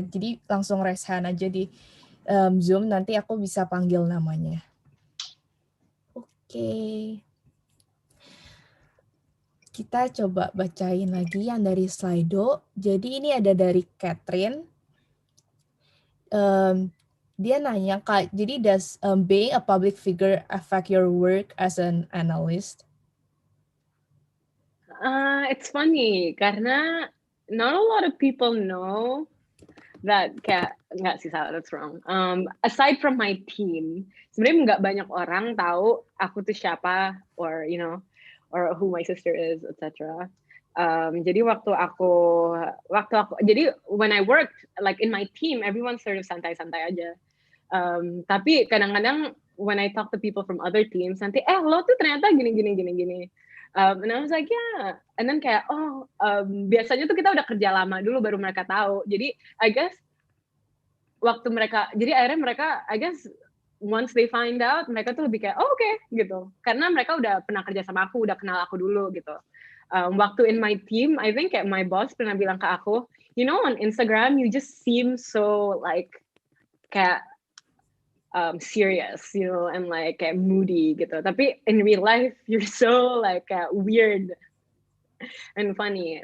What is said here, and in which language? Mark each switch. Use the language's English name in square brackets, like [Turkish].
[Indonesian] Jadi langsung raise hand aja di Zoom, nanti aku bisa panggil namanya. Oke. Kita coba bacain lagi yang dari Slido. Jadi ini ada dari Catherine. Dia nanya, Kak, jadi [English] does being a public figure affect your work as an analyst? It's funny, karena not a lot of people know that [Indonesian] kayak, nggak sih, salah, [English] that's wrong. Aside from my team, [Indonesian] sebenarnya nggak banyak orang tahu aku tuh siapa, [English] or you know, or who my sister is, etc. Jadi jadi when I worked like in my team, everyone sort of [Indonesian] santai-santai aja. Tapi kadang-kadang [English] when I talk to people from other teams, [Indonesian] nanti lo tuh ternyata gini. [English] And I was like, yeah. [Indonesian] And then kayak, biasanya tuh kita udah kerja lama dulu baru mereka tahu. Jadi I guess waktu mereka, jadi akhirnya mereka, [English] I guess once they find out, [Indonesian] mereka tuh lebih kayak, okay, gitu. Karena mereka udah pernah kerja sama aku, udah kenal aku dulu, gitu. [English] Waktu in my team, I think kayak my boss [Indonesian] pernah bilang ke aku, [English] you know, on Instagram, you just seem so like, kayak serious, you know, and like kayak moody, gitu. Tapi in real life, you're so like weird and funny.